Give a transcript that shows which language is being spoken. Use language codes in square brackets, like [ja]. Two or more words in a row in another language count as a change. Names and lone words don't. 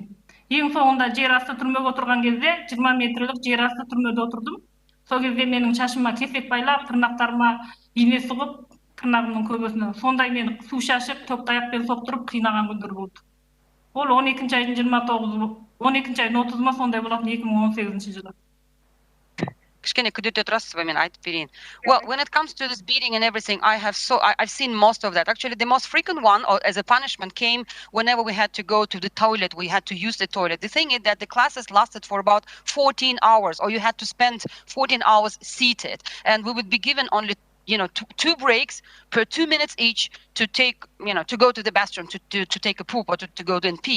[kk] Ең соңында жер асты түрмеге отырған кезде 20 метрлік жер асты түрмеде отырдым. Сол кезде менің шашыма кесек байлап, тырнақтарыма ине сұғып, тырнағымның көбесіне. Сондай мені су шашып, төк таяқпен соқтырып қинаған күндер болды. Ол 12 айдың 29, 12 айдың 30-ма сондай болатын 2018 жылы. [en] Well, when it comes to this beating and everything, I've seen most of that. Actually, the most frequent one as a punishment came whenever we had to go to the toilet. We had to use the toilet. The thing is that the classes lasted for about 14 hours, or you had to spend 14 hours seated, and we would be given only two breaks per 2 minutes each to take, to go to the bathroom, to take a poop or to go to pee.